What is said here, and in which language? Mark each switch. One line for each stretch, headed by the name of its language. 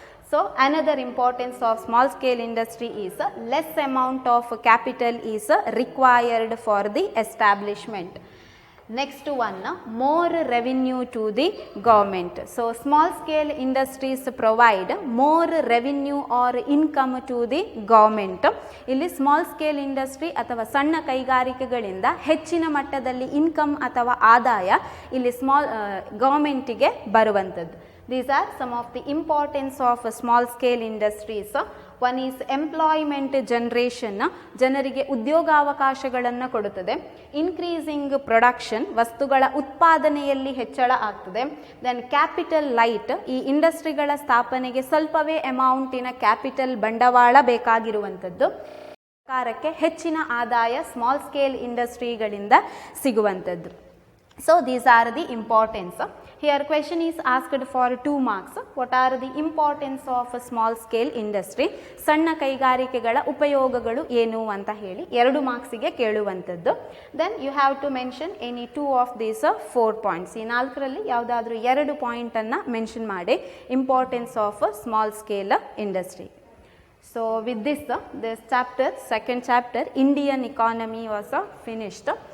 English: So another importance of small scale industry is less amount of capital is required for the establishment. Next one, more revenue to the government. So small scale industries provide more revenue or income to the government.
Kannada: ಇಲ್ಲಿ small scale industry ಅಥವಾ ಸಣ್ಣ ಕೈಗಾರಿಕೆಗಳಿಂದ ಹೆಚ್ಚಿನ ಮಟ್ಟದಲ್ಲಿ income ಅಥವಾ ಆದಾಯ ಇಲ್ಲಿ ಗವರ್ಮೆಂಟಿಗೆ ಬರುವಂಥದ್ದು.
English: These are some of the importance of small scale industries. One is employment generation,
Kannada: ಜನರಿಗೆ ಉದ್ಯೋಗಾವಕಾಶಗಳನ್ನು ಕೊಡುತ್ತದೆ.
English: increasing production,
Kannada: ವಸ್ತುಗಳ ಉತ್ಪಾದನೆಯಲ್ಲಿ ಹೆಚ್ಚಳ ಆಗ್ತದೆ.
English: then capital light,
Kannada: ಈ ಇಂಡಸ್ಟ್ರಿಗಳ ಸ್ಥಾಪನೆಗೆ ಸ್ವಲ್ಪವೇ ಅಮೌಂಟಿನ ಕ್ಯಾಪಿಟಲ್ ಬಂಡವಾಳ ಬೇಕಾಗಿರುವಂಥದ್ದು. ಸರ್ಕಾರಕ್ಕೆ ಹೆಚ್ಚಿನ ಆದಾಯ ಸ್ಮಾಲ್ ಸ್ಕೇಲ್ ಇಂಡಸ್ಟ್ರಿಗಳಿಂದ ಸಿಗುವಂಥದ್ದು.
English: So these are the importance. Here question is asked for 2 marks. What are the importance of a small scale industry?
Kannada: ಸಣ್ಣ ಕೈಗಾರಿಕೆಗಳ ಉಪಯೋಗಗಳು ಏನು ಅಂತ ಹೇಳಿ 2 ಮಾರ್ಕ್ಸಿಗೆ ಕೇಳುವಂಥದ್ದು.
English: Then you have to mention any 2 of these 4 points.
Kannada: ಈ 4ರಲ್ಲಿ ಯಾವುದಾದ್ರೂ 2 ಪಾಯಿಂಟನ್ನು mention ಮಾಡಿ
English: Importance of small scale industry. So with this chapter, second chapter, Indian economy was finished.